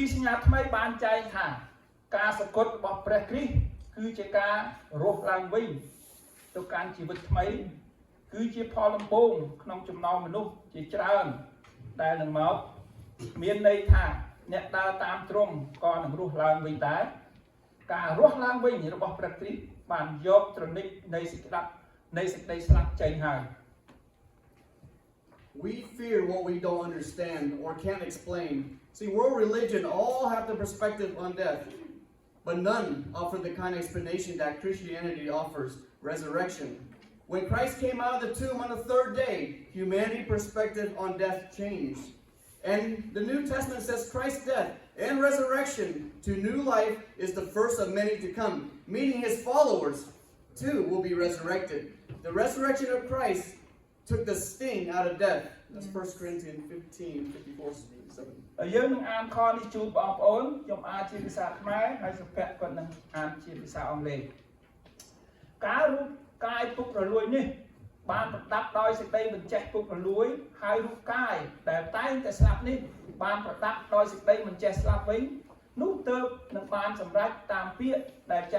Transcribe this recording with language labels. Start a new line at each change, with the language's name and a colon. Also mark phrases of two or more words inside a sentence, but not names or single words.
Khmer: សញ្ញាថ្មីបានចែងថាការសគត់របស់ព្រះគ្រីស្ទគឺជាការរស់ឡើងវិញទៅកាន់ជីវិតថ្មីគឺជាផលដំបូងក្នុងចំណោមមនុស្សជាច្រើនដែលនឹងមកមានន័យថាអ្នកដើរតាមទ្រង់ក៏នឹងរស់ឡើងវិញដែរការរស់ឡើងវិញរបស់ព្រះគ្រីស្ទបានយកត្រនិចនៃសេចក្តីស្លាប់ចេញហើយ
English: We fear what we don't understand or can't explain. See, world religion all have the perspective on death, but none offer the kind of explanation that Christianity offers, resurrection. When Christ came out of the tomb on the third day, humanity's perspective on death changed. And the New Testament says Christ's death and resurrection to new life is the first of many to come, meaning his followers too will be resurrected. The resurrection of Christ took the sting out of death. That's 1 Corinthians 15, 54, 7.
Khmer: យើងនឹងអានខនេះជូនបងប្អូនខ្ញុំអានជាភាសាខ្មែរហើយសុភ័ក្រគាត់នឹងអានជាភាសាអង់គ្លេសការរូបកាយពុករលួយនេះបានប្រដាប់ដោយសេចក្តីបញ្ចេះពុ ករលួយហើយរូបកាយដែលតែងតែស្លាប់នេះបានប្រដាប់ដោយសេចក្តីបញ្ចេះស្លាប់វិញនោះទើបនឹងបានសម្រេចតាមពាក្យដែលចែ